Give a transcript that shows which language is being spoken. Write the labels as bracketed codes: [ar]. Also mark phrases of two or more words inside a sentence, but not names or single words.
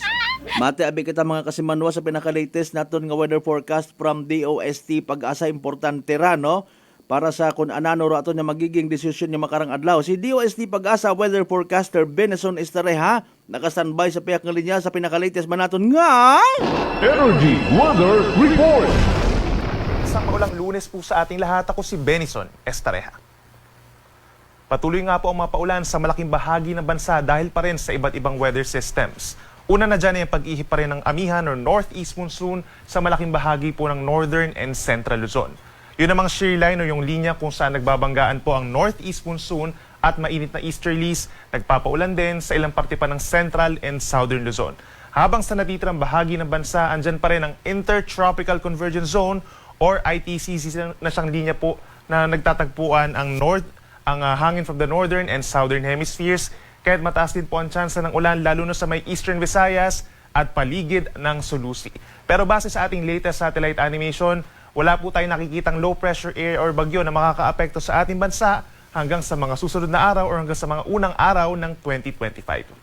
[hil] Mate abi kita mga kasimanwa sa pinaka-latest naton nga [en] weather forecast from DOST [hil] Pag-asa importante ra no para sa kun anano ro aton nga magiging desisyon nga makarang adlaw. Si DOST Pag-asa [en] weather forecaster [hil] Benson Estareha naka-standby sa piyak nga linya sa pinaka-latest man naton nga Energy Weather Report. [tl] Isang maulang Lunes po sa ating lahat. Ako si Benson Estareha. Patuloy nga po ang mga paulan sa malaking bahagi ng bansa dahil pa rin sa iba't ibang [en] weather systems. [tl] Una na dyan ay ang pag-ihip pa rin ng amihan o [en] northeast monsoon [tl] sa malaking bahagi po ng [en] northern and central Luzon. [tl] Yun namang shear line o yung linya kung saan nagbabanggaan po ang [en] northeast monsoon [tl] at mainit na easterlies, nagpapaulan din sa ilang parte pa ng [en] central and southern Luzon. [tl] Habang sa natitirang bahagi ng bansa, andyan pa rin ang Intertropical Convergence Zone or ITCZ na siyang linya po na nagtatagpuan ang hangin [en] from the northern and southern hemispheres. [tl] Kahit mataas din po ang tsansa ng ulan lalo na sa may Eastern Visayas at paligid ng Sulusi. Pero base sa ating [en] latest satellite animation, [tl] wala po tayong nakikitang [en] low pressure area [tl] or bagyo na makakaapekto sa ating bansa hanggang sa mga susunod na araw or hanggang sa mga unang araw ng 2025.